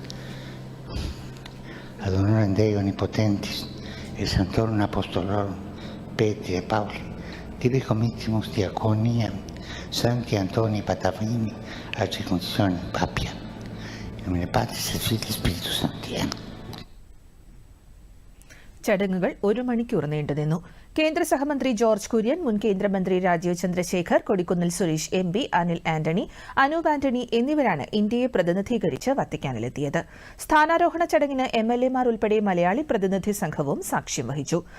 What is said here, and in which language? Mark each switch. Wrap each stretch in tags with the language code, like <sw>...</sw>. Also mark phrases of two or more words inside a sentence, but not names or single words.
<la>Ad honorem Dei Omnipotentis et Sanctorum Apostolorum Petri et Pauli, tibi committimus diaconia Sancti Antoni Patavini a circoncisione Papia. In nomine Patris et Filii Spiritus Sancti.</la> <ml>ചടങ്ങുകൾ 1 മണിക്കൂർ നീണ്ടുനിന്നു. കേന്ദ്ര സഹമന്ത്രി ജോർജ് കുര്യൻ, മുൻ കേന്ദ്രമന്ത്രി രാജീവ് ചന്ദ്രശേഖർ, കൊടിക്കുന്നിൽ സുരേഷ് MP, അനിൽ ആന്റണി, അനൂപ് ആന്റണി എന്നിവരാണ് ഇന്ത്യയെ പ്രതിനിധീകരിച്ച് വത്തിക്കാനിലെത്തിയത്. സ്ഥാനാരോഹണ ചടങ്ങിന് MLA-മാർ ഉൾപ്പെടെ മലയാളി പ്രതിനിധി സംഘവും സാക്ഷ്യം വഹിച്ചു.</ml>